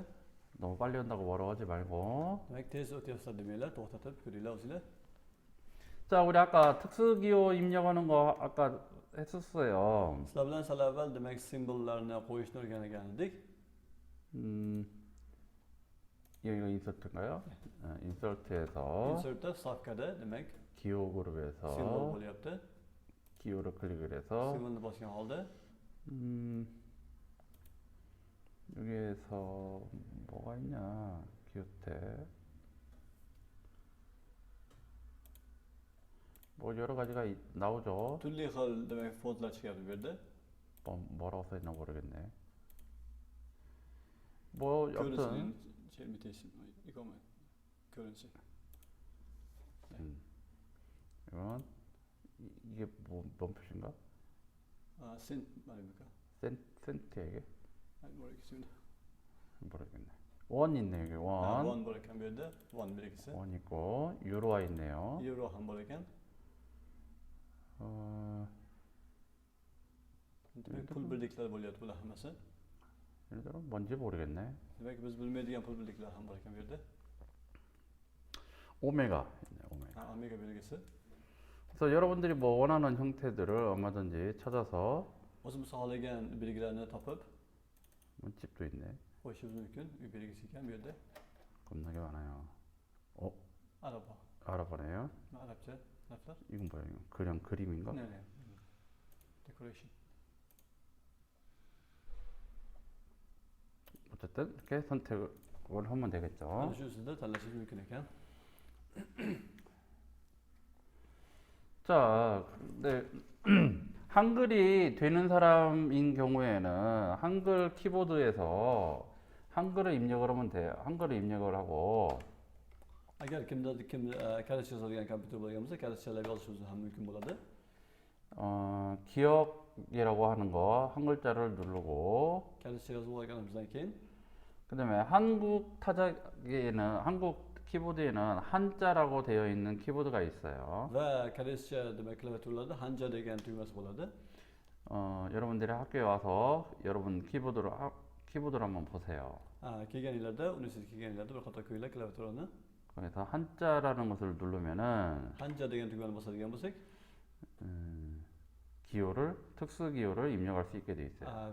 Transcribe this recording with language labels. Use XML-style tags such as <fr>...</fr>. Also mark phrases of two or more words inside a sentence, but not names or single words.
<ko>너무 빨리 한다고 뭐라고 하지 말고.</ko> <uz>Demak tez o'tyapsizlar demanglar, to'xtatib ko'ringlar o'zinglar.</uz> <ko>자, 우리 아까 특수기호 입력하는 거 아까 했었어요.</ko> <uz>Sizlar bilan sal avval demak simbollarni qo'yishni o'rgangan edik.</uz> <ko>여기가 인서트인가요? 인서트에서</ko> <uz>Insertda vstavkada demak</uz> <ko>기호</ko> <uz>simbol</uz> <ko>그룹에서</ko> <uz>bo'lyapti.</uz> <ko>기호를 클릭을 해서</ko> <uz>Simbolni bosgan holda</uz> <ko>여기에서 뭐가 있냐? 기호태 뭐 여러 가지가 나오죠.</ko> <uz>turli xil demak fontlar chiqyapti bu yerda.</uz> <ko>뭐라고 써 있나 모르겠네. 뭐 여튼 이거만 currency. 이건 이게 뭔 표시인가? Cent 말입니까? 센트야 이게? 모르겠습니다. 모르겠네. 원 있네 여기 원.</ko> <uz>원 bor ekan bu yerda, 원 belgisi.</uz> <ko>원 있고 유로화 있네요.</ko> <uz>Euro ham bor ekan. Demak pul birliklari bo'lyapti bular hammasi.</uz> <ko>얘들은 뭔지 모르겠네.</ko> <uz>Demak biz bilmaydigan pul birliklari ham bor ekan bu yerda.</uz> <ko>오메가 있네 오메가.</ko> <uz>Omega belgisi.</uz> <ko>그래서 여러분들이 뭐 원하는 형태들을 얼마든지 찾아서</ko> <uz>O'zimiz xohlagan belgilarni topib</uz> <ko>문집도 있네.</ko> <uz>qo'yishimiz mumkin. Uy belgisi ekan bu yerda.</uz> <ko>겁나게 많아요.</ko> <uz>Arabo.</uz> <ko>알아보네요.</ko> <uz>Arabcha harflar.</uz> <ko>이건 뭐예요? 그냥 그림인가? Ne. Decoration. 어쨌든 이렇게 선택을 하면 되겠죠.</ko> <uz>Ana shu usulda tanlashingiz mumkin ekan.</uz> <ko>자, 근데 한글이 되는 사람인 경우에는 한글 키보드에서 한글을 입력을 하면 돼요. 한글을 입력을 하고</ko> <uz>Agar kim kalish yozadigan kompyuter bo'lgan bo'lsa, kalishchalar yozishingiz ham mumkin bo'ladi.</uz> <ko>기억이라고 하는 거 한 글자를 누르고</ko> <uz>Kalishcha yozib olganimizdan keyin</uz> <ko>그다음에 한국 타자기에는 한국 키보드에는 한자라고 되어 있는 키보드가 있어요.</ko> <uz>va kalishcha demak klaviaturada hanja degan tugmasi bo'ladi.</uz> <ko>여러분들이 학교에 와서 여러분 키보드를 한번 보세요.</ko> <uz>Kelganinglarda, universitetga kelganinglarda bir qator ko'ringlar klaviaturani.</uz> <ko>그래서 한자라는 것을 누르면은</ko> <uz>Hanja degan tugmani bosadigan bo'lsak,</uz> <ko>기호를 특수 기호를 입력할 수 있게 돼 있어요.</ko>